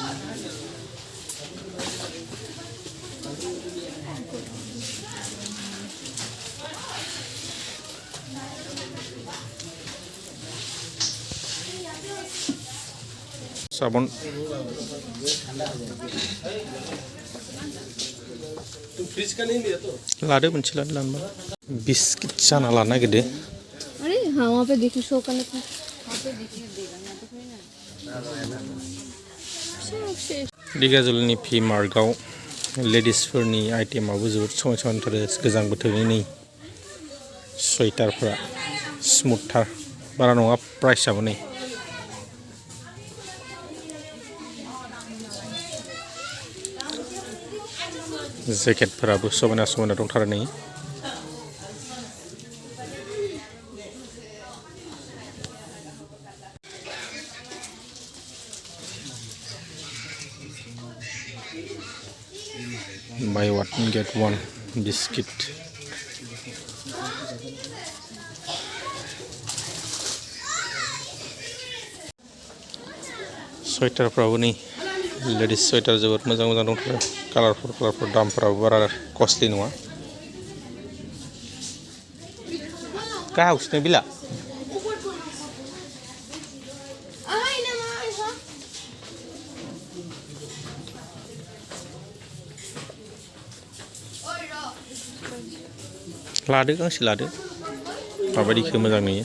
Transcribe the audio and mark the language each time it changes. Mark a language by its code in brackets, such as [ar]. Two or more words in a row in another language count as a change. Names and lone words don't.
[brx] साबुन लादो मोनसे लानोबा। बिस्किट जाना लानो नागिरदो। [hi] अरे हाँ, वहाँ पे देखिए शो करने को। [brx] धेकियाजुलिनि V-MARTआव लेडिसफोरनि आइटेमाबो जोबोद समायना समायनाथार। गोजां बोथोरनि नै स्वेटारफोरा स्मुथथार, बारा नङा प्राइसआबो नै। जेकेटफोराबो समायना समायना दंथारो नै। [en] Buy one get one बिस्किट। [brx] स्वेटारफ्राबो नै [en] ladies sweater [brx] जोबोद मोजां मोजां दंथारो। कालारफोर दामफोराबो बारा कस्टलि नङा। गाहायावसो बिला लादो, गांसे लादो, माबायदिखौ मोजां नुयो।